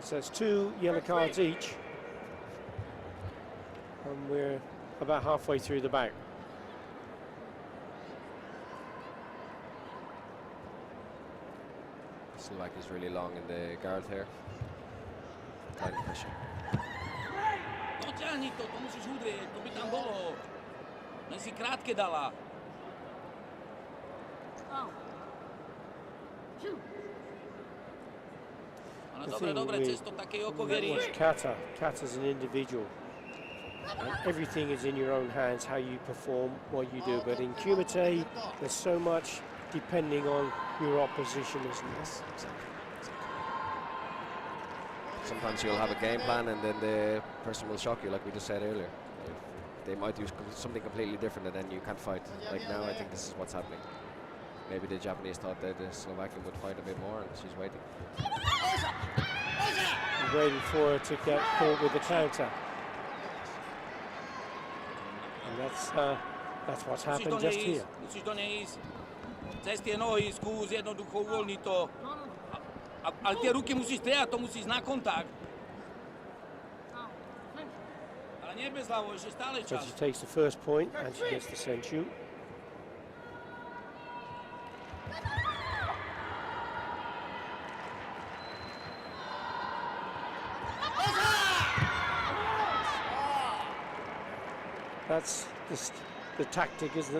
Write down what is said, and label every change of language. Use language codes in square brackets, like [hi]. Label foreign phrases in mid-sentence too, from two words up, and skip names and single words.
[en] So it's 2 yellow cards each, and we're about halfway through the bout. Slovak is really long in the guard here. Tight pressure. [sk] Dotiahni to musíš udrieť, to by tam bolo. Len si krátke dala. Dobre, cez to takej oko verí. [en] Kata's an individual. Everything is in your own hands, how you perform, what you do. But in KUMITE, there's so much depending on your opposition, isn't there? Exactly. Sometimes you'll have a game plan and then the person will shock you, like we just said earlier. They might do something completely different and then you can't fight. Like now, I think this is what's happening. Maybe the Japanese thought that the Slovakian would fight a bit more and she's waiting. Waiting for her to get caught with the counter. And that's what's happened just here. [sk] Musíš do nej ísť. Cez tie nohy skús jednoducho uvoľniť to. Ale tie ruky musíš strieľať, to musíš na kontakt. Ale nie bez hlavu, ešte stále čas. [en] So she takes the first point and she gets the senchu. That's the tactic, isn't it?